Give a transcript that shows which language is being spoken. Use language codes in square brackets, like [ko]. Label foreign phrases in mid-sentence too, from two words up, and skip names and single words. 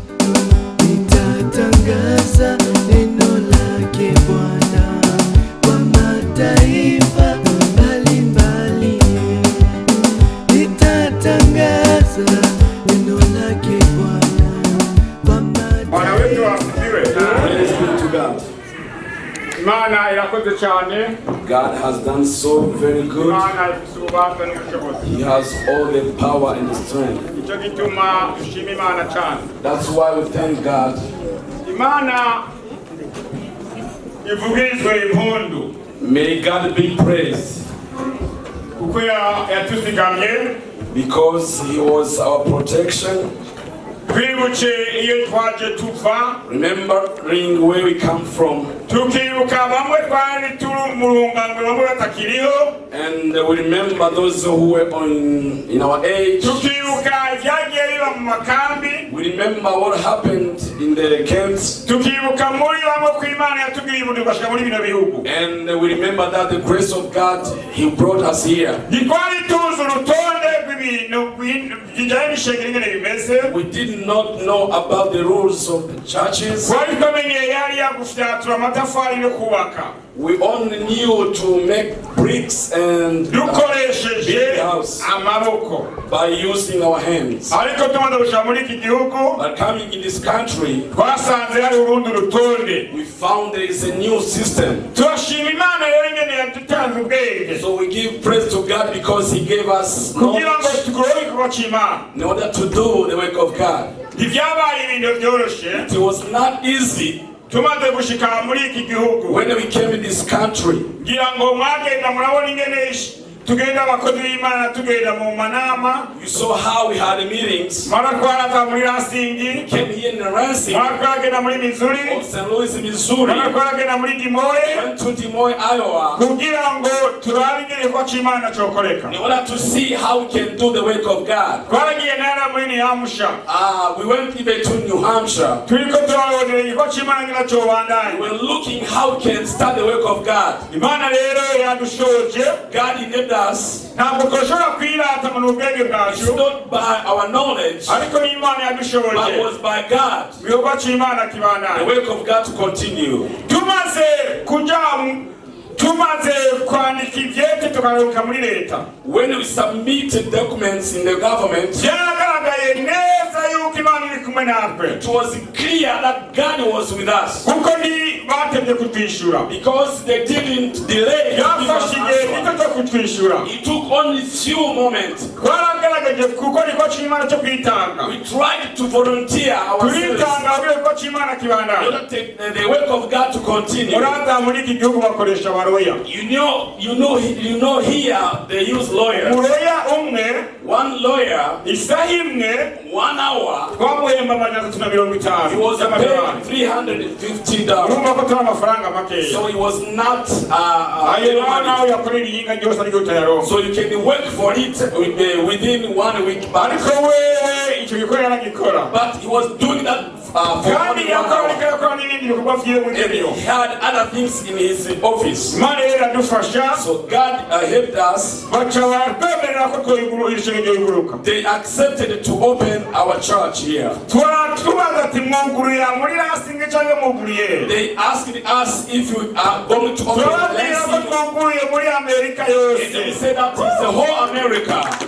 [sw] nitatangaza neno lake Bwana kwa mataifa mbalimbali. Nitatangaza neno lake Bwana kwa mataifa. Bwana wetu asifiwe. [en] Praise be to God. [rn] Imana irakoze cyane. [en] God has done so very good. [rn] Imana ifite ububasha n'ubushobozi. [en] He has all the power and the strength. [rn] Icyo gituma dushima Imana cyane. [en] That's why we thank God. [rn] Imana ivugirizwe impundu. [en] May God be praised. [rn] Kuko yatuzigamye. [en] Because He was our protection. [rn] Twibuke iyo twaje tuva. [en] Remembering where we come from. [rn] Tukibuka bamwe twari turi mu rungano bamwe batakiriho. [en] And we remember those who were in our age. [rn] Tukibuka ibyagiye biba mu makambi. [en] We remember what happened in the camps. [rn] Tukibuka muri bamwe ku Imana yatugiriye ubuntu bashika muri bino bihugu. [en] And we remember that the grace of God, He brought us here. [rn] Ikwari tuzi urutonde rw'ibintu bijyanye n'ishengero ingene bimeze. [en] We did not know about the rules of the churches. [rn] Twari tumenye yari yagufyatura amatafari no kubaka. [en] We only knew to make bricks and [rn] dukoresheje [en] house [rn] amaboko [en] by using our hands. [rn] Ariko tumaze gushika muri iki gihugu, [en] but coming in this country, [rn] twasanze hari urundi rutonde. [en] We found there is a new system. [rn] Turashima Imana rero ingene yadutanze ubwenge. [en] So we give praise to God because He gave us [rn] kugira ngo tukore igikorwa cy'Imana [en] in order to do the work of God. [rn] Ivyabaye ibintu byoroshe. [en] It was not easy. [rn] Tumaze gushika muri iki gihugu, [en] when we came in this country, [rn] ngira ngo mwagenda murabona ingene tugenda abakozi b'Imana tugenda mu manama. [en] You saw how we had meetings. [rn] Maratwaraza muri Lansing, [en] came here in Lansing. [rn] Maratwagenda muri Missouri, [en] St. Louis, Missouri. [rn] Maratwagenda muri Des Moines, [en] went to Des Moines, Iowa. [rn] kugira ngo turabe ingene ko cy'Imana cyokoreka. [en] In order to see how we can do the work of God. [rn] Twaragiye nara muri New Hampshire. [en] We went even to New Hampshire. [rn] Turiko turabonera ko cy'Imana ngira cyo bandanye. [en] We were looking how we can start the work of God. [rn] Imana rero yadushoje. [en] God enabled us. [rn] Ntabwo dushobora kwirata mu ubwenge bwacu. [en] It's not by our knowledge, [rn] ariko ni Imana yadushoboje. [en] but it was by God. [rn] Biyoba cy'Imana kibandanye. [en] The work of God to continue. [rn] Tumaze kwandika ivyete tukaruka muri leta. [en] When we submitted documents in the government, [rn] byaragaragaye neza yuko Imana iri kumwe natwe. [en] It was clear that God was with us. [rn] Kuko ni batevye kutwishyura. [en] Because they didn't delay. [rn] Yafashe igihe gito cyo kutwishyura. [en] It took only few moments. [rn] Twaragaragaje kuko niko cy'Imana cyo kwitanga. [en] We tried to volunteer ourselves. [rn] Turitanga kuko cy'Imana kibandanye. [en] In order to take the work of God to continue. [rn] Murata muri iki gihugu bakoresha baroya. [en] You know here they use lawyers. [rn] Muroya umwe, [en] one lawyer, [rn] isaha imwe, [en] 1 hour, [rn] twamuhemba $350. [en] he was paid $350. [rn] Urumva ko turi amafaranga makeya. [en] So it was not [rn] nawe yakorera iyinga ryose ariko utayaronka. [en] So you can work for it within 1 week. [rn] Ariko wewe icyo gikorera aragikora. [en] But he was doing that for [rn] kandi yakora n'ibindi bikorwa vyiwe mu ngero. [en] He had other things in his office. [rn] Imana rero adufasha. [en] So God helped us. They accepted to open our church here. They asked us if we are going to open Lansing. They said that is the whole America.